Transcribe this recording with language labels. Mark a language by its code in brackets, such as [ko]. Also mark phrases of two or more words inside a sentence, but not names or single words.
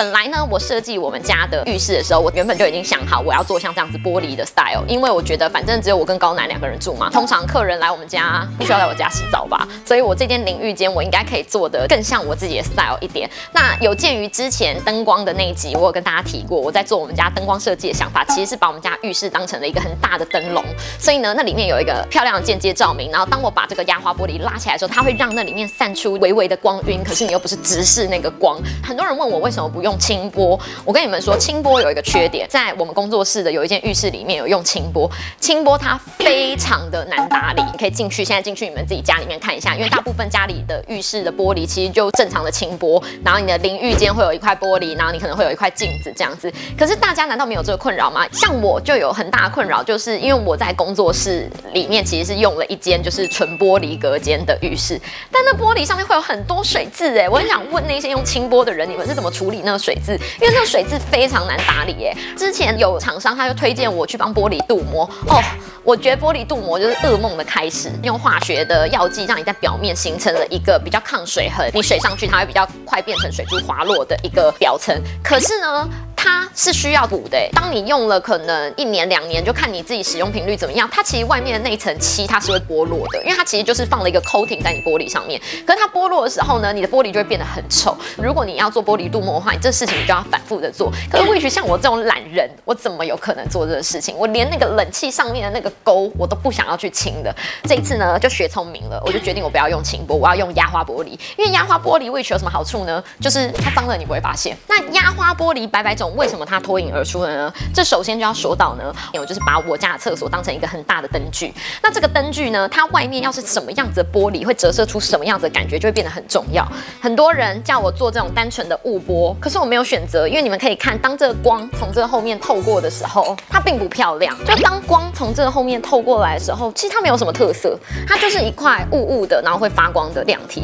[zh] 本來呢，我設計我們家的浴室的時候，我原本就已經想好我要做像這樣子玻璃的 style， 因為我覺得反正只有我跟高楠2個人住嘛，通常客人來我們家不需要來我家洗澡吧，所以我這間淋浴間我應該可以做得更像我自己的 style 一點。那有鑑於之前燈光的那一集，我有跟大家提過，我在做我們家燈光設計的想法，其實是把我們家浴室當成了一個很大的燈籠，所以呢，那裡面有一個漂亮的間接照明，然後當我把這個壓花玻璃拉起來的時候，它會讓那裡面散出微微的光暈，可是你又不是直視那個光。很多人問我為什麼不用清波，我跟你們說，清波有一個缺点，在我們工作室的有一間浴室裡面有用清波，清波它非常的難打理，你可以进去，现在进去你們自己家裡面看一下，因為大部分家裡的浴室的玻璃其實就正常的清波，然後你的淋浴間會有一塊玻璃，然後你可能會有一塊鏡子這樣子。可是大家難道沒有這個困擾嗎？像我就有很大的困擾，就是因為我在工作室裡面其實是用了一間就是純玻璃隔間的浴室，但那玻璃上面會有很多水渍我很想問那些用清波的人，你們是怎麼處理那個水渍？因為那個水渍非常難打理之前有廠商他就推薦我去幫玻璃鍍膜我覺得玻璃鍍膜就是噩夢的開始，用化學的藥劑讓你在表面形成了一個比較抗水痕，你水上去它會比較快變成水珠滑落的一個表层。可是呢，它是需要補的當你用了可能1年2年，就看你自己使用頻率怎麼樣，它其實外面的那一層漆它是會剝落的，因為它其實就是放了一個 coating 在你玻璃上面。可是它剝落的時候呢，你的玻璃就會變得很臭。如果你要做玻璃鍍膜的話，你這事情你就要反覆的做。可是或許像我這種懶人，我怎麼有可能做這個事情？我連那個冷氣上面的那個溝我都不想要去清的。這一次呢，就學聰明了，我就決定我不要用清波，我要用壓花玻璃。因為壓花玻璃 which有什麼好處呢？就是它髒了你不會發現。那壓花玻璃百百種，為什麼它脫颖而出了呢？這首先就要說到呢，我就是把我家的廁所當成一個很大的燈具。那這個燈具呢，它外面要是什麼樣子的玻璃，會折射出什麼樣子的感覺，就會變得很重要。很多人叫我做這種單純的霧玻，可是我沒有選擇，因為你們可以看，當這個光從這個後面透過的時候，它並不漂亮。就當光從這個後面透過來的時候，其實它沒有什麼特色，它就是一塊霧霧的，然後會發光的亮體。